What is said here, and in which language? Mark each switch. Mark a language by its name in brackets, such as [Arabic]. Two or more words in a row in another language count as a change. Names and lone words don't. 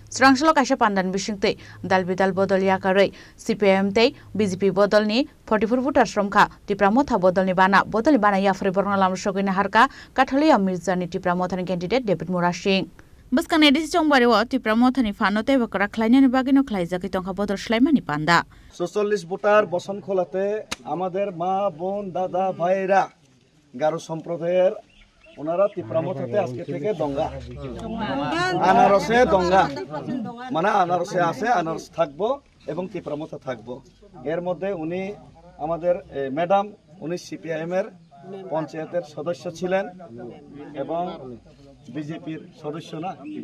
[Kok Borok] Srangshalo kaisa pandan bisingtei dalbidal bodol yakarei CPM tei BJP bodolni 44 voters romkha Tipramotha bodolni bana yafre borna lamsogina harka Kathalia Mirzani Tipramothani candidate David Mura Singh Buskang edisi chongbareo Tipramothani fanote bakra khlainani bagino khlaijaki tongkha bodol shlaimani panda [Bangla] 44 ভোটার বসনখোলাতে আমাদের মা বোন দাদা ভাইরা গারো সম্প্রদায়ের ওনারা তিপ্রামথাতে আজকে থেকে দঙ্গা আনারসে দঙ্গা মানে আনারসে আছে আনারস থাকবো এবং তিপ্রামথা থাকবো এর মধ্যে উনি আমাদের ম্যাডাম উনি সিপিআইএম এর পঞ্চায়েতের সদস্য ছিলেন এবং বিজেপির সদস্য না